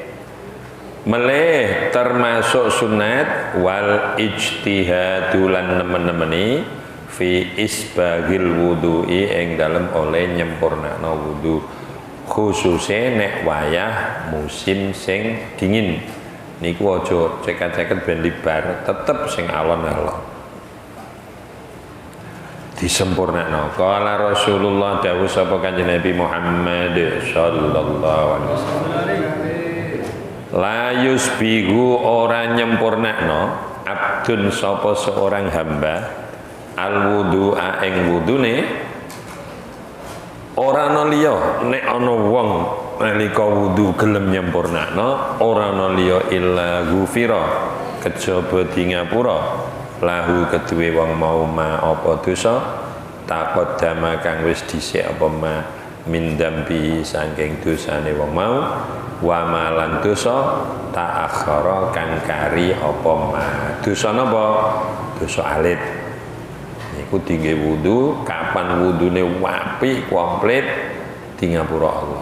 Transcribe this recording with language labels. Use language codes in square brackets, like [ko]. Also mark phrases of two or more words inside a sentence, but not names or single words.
[jv] Melih termasuk sunat [ar] والاجتهاد [jv] lan nemen-nemeni [ar] في إسباغ الوضوء [jv] ing dalem oleh nyempurnakno wudu. Khususe nek wayah musim sing dingin. Niku aja ceket-ceket ben libar, tetep sing alon-alon. Disempurnakno. [ar] قال رسول الله [jv] dawuh sapa Kanjeng Nabi Muhammad [ar] صلى الله عليه وسلم. لا يسبغ [jv] ora nyempurnakno abdun sapa [id] seorang hamba [ar] الوضوء [jv] ing wudune ora ana liya nek ana wong nalika wudu gelem nyempurnakno ora ana liya [ar] إلا غفر [jv] kejaba di ngapura lahu kedue wong mau ma apa dosa taqaddama kang wis dhisik apa [ar] ما من ذنب [jv] saking dosane wong mau wa malan dosa ta'akhkhara kang kari apa ma dosa napa dosa alit niku dingge wudu kapan wudune apik komplit di ngapura Allah.